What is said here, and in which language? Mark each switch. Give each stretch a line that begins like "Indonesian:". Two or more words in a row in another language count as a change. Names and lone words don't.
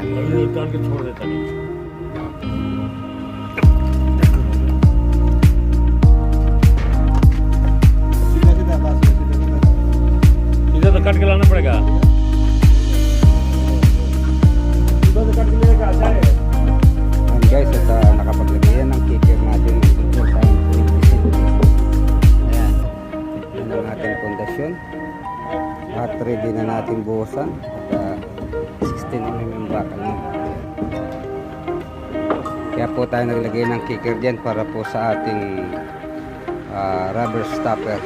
Hindi: डाल के छोड़ देता नहीं इधर तो कट के लाना पड़ेगा इधर तो कट के लेगा अच्छा है
Filipino: guys, at nakapaglagay yan ng kicker natin dito sa 20 cm. Ayan. Yan ang ating pundasyon. At ready na natin buhusan. At 16 mm yung bakal niya. Kaya po tayo naglagay ng kicker dyan para po sa ating rubber stopper.